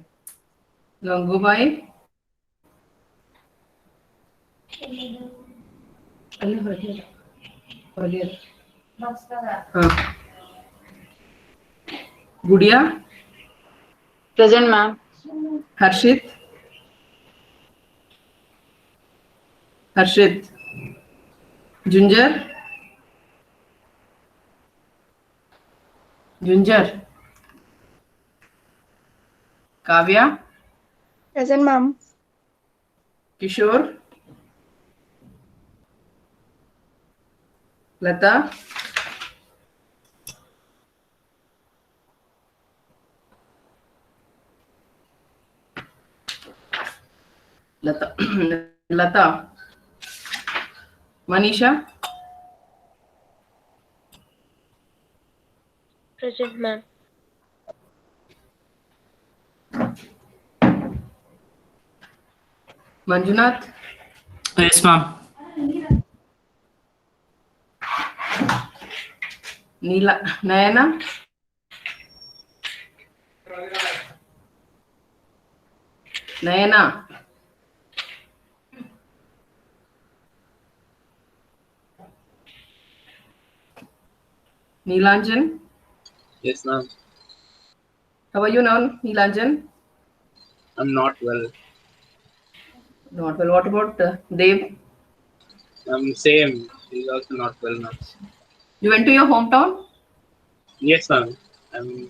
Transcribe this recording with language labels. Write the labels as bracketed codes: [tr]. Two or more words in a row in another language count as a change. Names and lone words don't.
[en] Gangubai. हाँ. गुड़िया. Present, ma'am. हर्षित. हर्षित. झुंझर. झुंझर. काव्या. Present, ma'am. किशोर. लता. लता. लता. मनीषा. Present, ma'am. मंजुनाथ. Yes, ma'am. नीला. नयना. नयना. नीलांजन. Yes, ma'am. How are you now, Neelanjan? I'm not well. Not well. What about Dev? I'm same. He's also not well, ma'am. You went to your hometown? Yes, ma'am. I'm.